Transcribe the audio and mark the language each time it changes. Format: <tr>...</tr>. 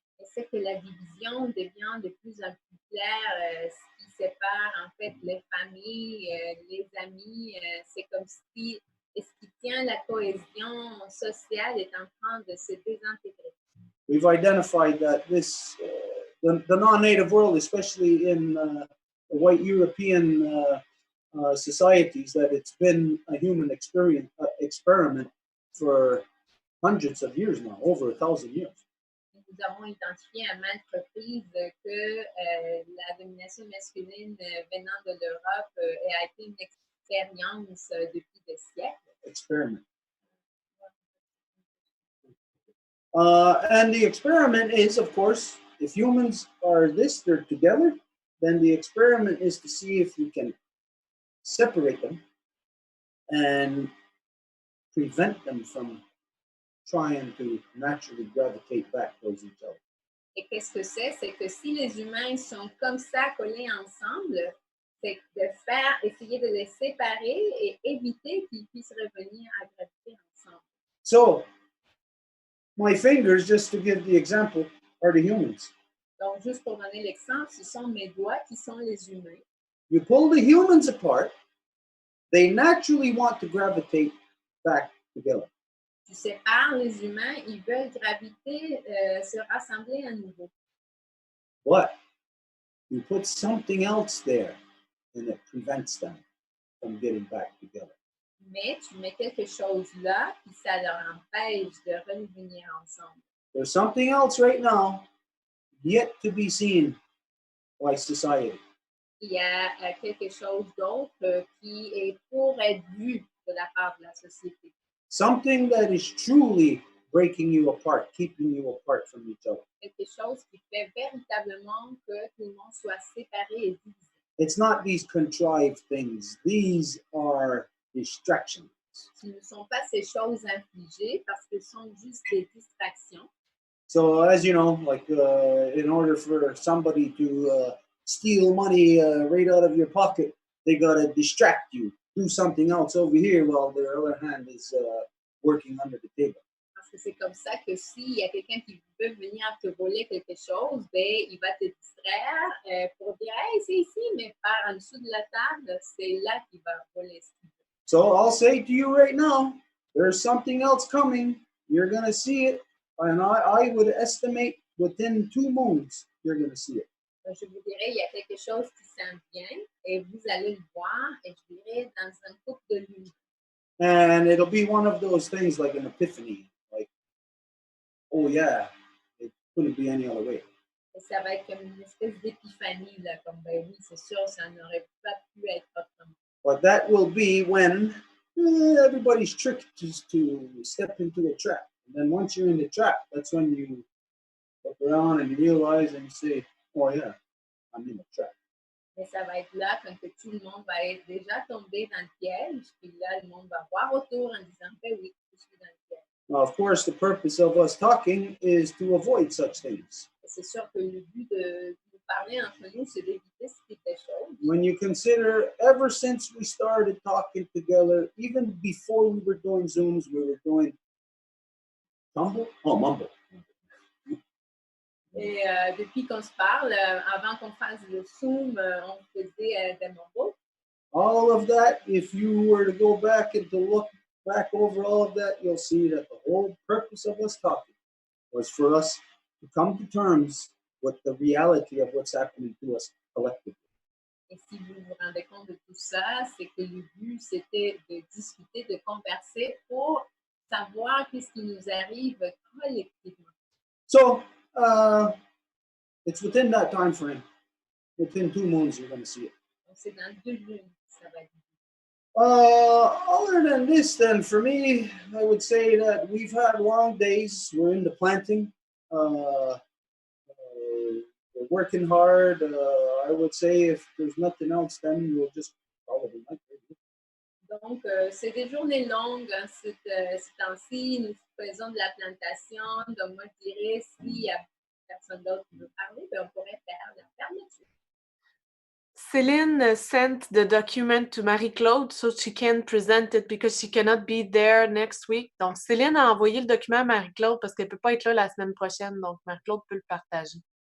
<fr>Et c'est que la division devient de plus en plus claire, ce qui sépare en fait les familles, les amis. C'est comme si ce qui tient la cohésion sociale est en train de se désintégrer.</fr> <en>We've identified that this, the non-native world, especially in the white European societies, that it's been a human experiment for hundreds of years now, over 1,000 years.</en> <fr>Nous avons identifié à maintes reprises que la domination masculine venant de l'Europe a été une expérience depuis des siècles.</fr> <en>Experiment. And the experiment is, of course, if humans are they're together, then the experiment is to see if you can separate them and prevent them from trying to naturally gravitate back towards each other.</en> <fr>Et qu'est-ce que c'est? C'est que si les humains sont comme ça, collés ensemble, c'est de essayer de les séparer et éviter qu'ils puissent revenir à graviter ensemble.</fr> <en>So, my fingers, just to give the example, are the humans.</en> <fr>Donc, juste pour donner l'exemple, ce sont mes doigts qui sont les humains.</fr> <en>You pull the humans apart, they naturally want to gravitate back together.</en> <fr>Tu sépares les humains, ils veulent graviter, se rassembler à nouveau.</fr> <en>But you put something else there and it prevents them from getting back together.</en> <fr>Mais tu mets quelque chose là, puis ça leur empêche de revenir ensemble.</fr> <en>There's something else right now yet to be seen by society.</en> <fr>Il y a quelque chose d'autre qui est pour être vu de la part de la société.</fr> <en>Something that is truly breaking you apart, keeping you apart from each other.</en> <fr>Quelque chose qui fait véritablement que tout le monde soit séparé et divisé.</fr> <en>It's not these contrived things. These are distractions.</en> <fr>Ce ne sont pas ces choses infligées parce que ce sont juste des distractions.</fr> <en>So as you know, like in order for somebody to steal money right out of your pocket, they got to distract you. Do something else over here while their other hand is working under the table.</en> <fr>Parce que c'est comme ça que s'il y a quelqu'un qui veut venir te voler quelque chose, ben, il va te distraire pour dire « Hey, c'est ici », mais par en dessous de la table, c'est là qu'il va voler ce qu'il veut.</fr> <en>So I'll say to you right now, there's something else coming. You're going to see it. And I would estimate within 2 moons, you're going to see it.</en> <fr>Je vous dirais, il y a quelque chose qui s'en vient et vous allez le voir, et je dirais, dans un couple de lunes.</fr> <en>And it'll be one of those things like an epiphany, like, oh yeah, it couldn't be any other way.</en> <fr>Et ça va être comme une espèce d'épiphanie, là, comme ben oui, c'est sûr, ça n'aurait pas pu être autrement.</fr> <en>But that will be when everybody's tricked to step into a trap. And then once you're in the trap, that's when you look around and you realize and you say, oh yeah, I'm in a trap.</en> <fr>Mais ça va être là quand que tout le monde va être déjà tombé dans le piège, puis là, le monde va voir autour en disant, ben oui, je suis dans le piège.</fr> <en>Now, of course, the purpose of us talking is to avoid such things.</en> <fr>C'est sûr que le but de parler entre nous, c'est d'éviter ce type de choses.</fr> <en>When you consider, ever since we started talking together, even before we were doing Zooms, we were doing Mumble.</en> <fr>Et depuis qu'on se parle, avant qu'on fasse le Zoom, on faisait des mumbles.</fr> <en>All of that, if you were to go back and to look back over all of that, you'll see that the whole purpose of us talking was for us to come to terms with the reality of what's happening to us collectively.</en> <fr>Et si vous vous rendez compte de tout ça, c'est que le but, c'était de discuter, de converser pour savoir qu'est-ce qui nous arrive collectivement.</fr> <en>So, it's within that time frame. Within 2 months, you're going to see it.</en> <fr>Donc, c'est dans 2 lunes que ça va être.</fr> <en>Other than this, then, for me, I would say that we've had long days. We're in the planting. We're working hard. I would say if there's nothing else, then we'll just call it a night.</en> <fr>Donc, c'est des journées longues hein, ce temps-ci. Nous faisons de la plantation. Donc, moi, je dirais, s'il n'y a personne d'autre qui veut parler, ben, on pourrait faire la fermeture.</fr> <en>Céline sent the document to Marie-Claude so she can present it because she cannot be there next week.</en> <fr>Donc, Céline a envoyé le document à Marie-Claude parce qu'elle ne peut pas être là la semaine prochaine. Donc, Marie-Claude peut le partager.</fr>